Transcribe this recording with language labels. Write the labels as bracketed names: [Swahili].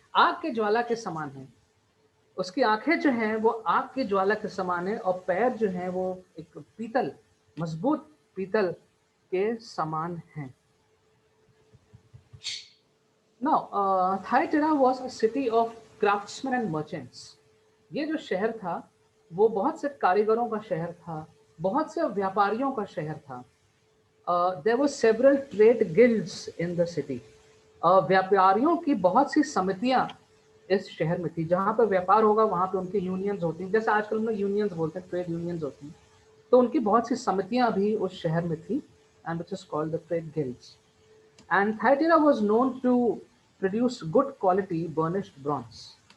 [Hindi] आग के ज्वाला के समान है, उसकी आंखें जो हैं वो आग की ज्वाला के समान है और पैर जो हैं वो एक पीतल, मजबूत पीतल के समान हैं। [English] Now, Thyatira was a city of craftsmen and merchants. [Hindi] ये जो शहर था वो बहुत से कारीगरों का शहर था, बहुत से व्यापारियों का शहर था। [English] There were several trade guilds in the city. [Hindi] व्यापारियों की बहुत सी समितियां इस शहर में थी। जहाँ पर व्यापार होगा वहाँ पे उनकी यूनियंस होती हैं, जैसे आजकल हम लोग यूनियंस बोलते हैं, ट्रेड यूनियंस होती हैं। तो उनकी बहुत सी समितियां भी उस शहर में थी, [English] And which is called the trade guilds. And Thyatira was known to produce good quality burnished bronze.